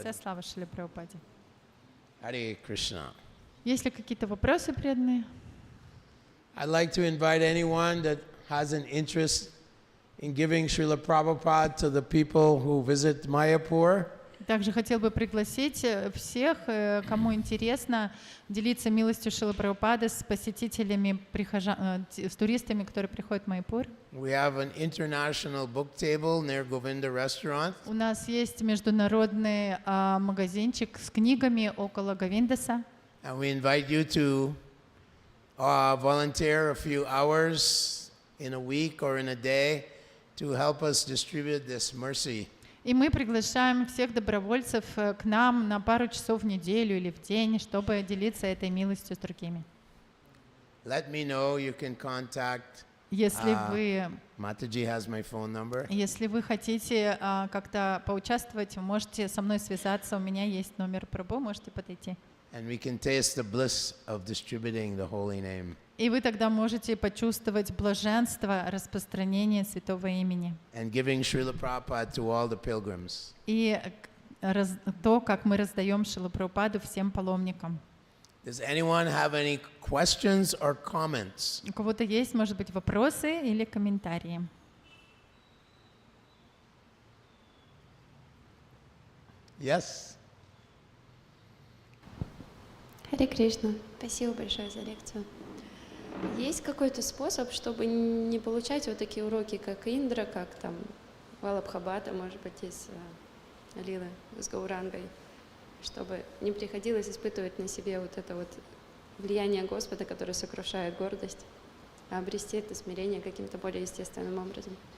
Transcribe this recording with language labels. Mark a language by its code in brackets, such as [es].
[ru] Вся слава Шриле Прабхупаде. [en] Hare Krishna. [ru] Есть ли какие-то вопросы, преданные? [en] I'd like to invite anyone that has an interest in giving Srila Prabhupada to the people who visit Майяпуре. [ru] Также хотел бы пригласить всех, кому интересно, делиться милостью Шрилы Прабхупады с посетителями, с туристами, которые приходят в Майяпур. [en] We have an international book table near Govinda Restaurant. [ru] У нас есть международный магазинчик с книгами около Говиндаса. [en] And we invite you to volunteer a few hours in a week or in a day to help us distribute this mercy. [ru] И мы приглашаем всех добровольцев к нам на пару часов в неделю или в день, чтобы делиться этой милостью с другими. [en] Let me know. You can contact. [ru] Если вы [en] Mataji has my phone number. [ru] Если вы хотите как-то поучаствовать, вы можете со мной связаться. У меня есть номер Прабху, можете подойти. [en] And we can taste the bliss of distributing the holy name. [ru] И вы тогда можете почувствовать блаженство распространения святого имени. [en] And giving Srila Prabhupada to all the pilgrims. [ru] И то, как мы раздаем Шрилу Прабхупаду всем паломникам. [en] Does anyone have any questions or comments? [ru] У кого-то есть, может быть, вопросы или комментарии? [en] Yes? [ru] Харе Кришна, спасибо большое за лекцию. Есть какой-то способ, чтобы не получать вот такие уроки, как Индра, как там Валабхабата, может быть, из Лилы с Гаурангой, чтобы не приходилось испытывать на себе вот это вот влияние Господа, которое сокрушает гордость, а обрести это смирение каким-то более естественным образом?